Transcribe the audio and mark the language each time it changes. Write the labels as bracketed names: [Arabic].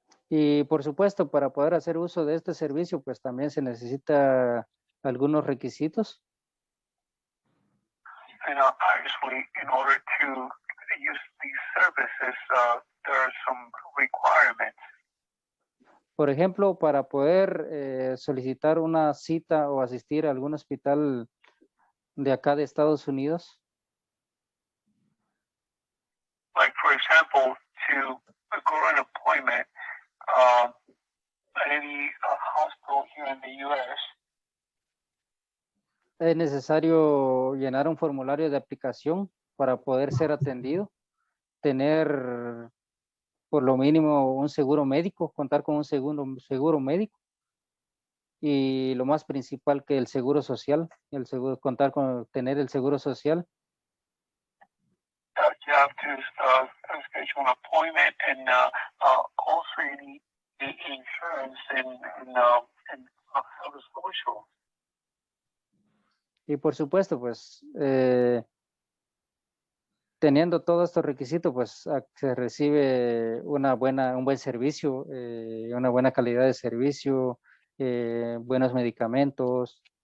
[Spanish] Y por supuesto, para poder hacer uso de este servicio, pues también se necesita algunos requisitos. [English] And obviously, in order to use these services, there are some requirements. [Spanish] Por ejemplo, para poder solicitar una cita o asistir a algún hospital de acá de Estados Unidos. [English] Like, for example, to go to an appointment at any hospital here in the U.S., [Spanish] es necesario llenar un formulario de aplicación para poder ser atendido, tener por lo mínimo un seguro médico, contar con un seguro médico y lo más principal que el seguro social, tener el seguro social. [English] You have to schedule an appointment, and also you need the insurance and social. [Spanish] Y por supuesto, pues, teniendo todos estos requisitos, pues se recibe un buen servicio, una buena calidad de servicio, buenos medicamentos.